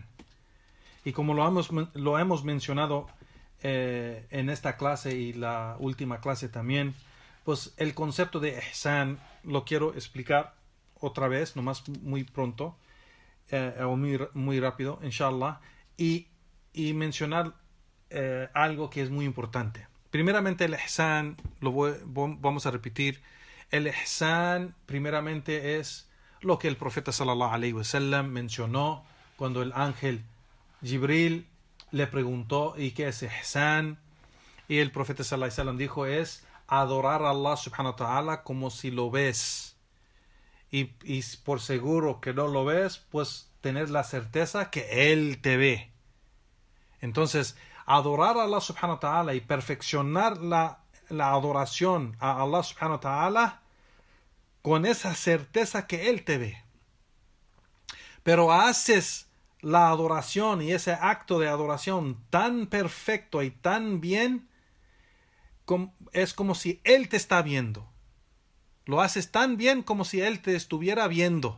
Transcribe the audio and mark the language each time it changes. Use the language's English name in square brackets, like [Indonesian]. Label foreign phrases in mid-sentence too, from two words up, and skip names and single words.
[Spanish] Y como lo hemos mencionado en esta clase y la última clase también, pues el concepto de ihsan lo quiero explicar otra vez, nomás muy pronto. O muy rápido, inshallah, y mencionar algo que es muy importante. Primeramente, el ihsan, vamos a repetir. El ihsan, primeramente, es lo que el profeta [Arabic] صلى الله عليه وسلم [Spanish] mencionó cuando el ángel Jibril le preguntó: ¿y qué es ihsan? Y el profeta [Arabic] صلى الله عليه وسلم [Spanish] dijo: es adorar a Allah [Arabic] سبحانه وتعالى [Spanish] como si lo ves. Y por seguro que no lo ves, pues tener la certeza que Él te ve. Entonces, adorar a Allah [Arabic] سبحانه وتعالى [Spanish] y perfeccionar la adoración a Allah [Arabic] سبحانه وتعالى [Spanish] con esa certeza que Él te ve. Pero haces la adoración y ese acto de adoración tan perfecto y tan bien, es como si Él te está viendo. Lo haces tan bien como si Él te estuviera viendo.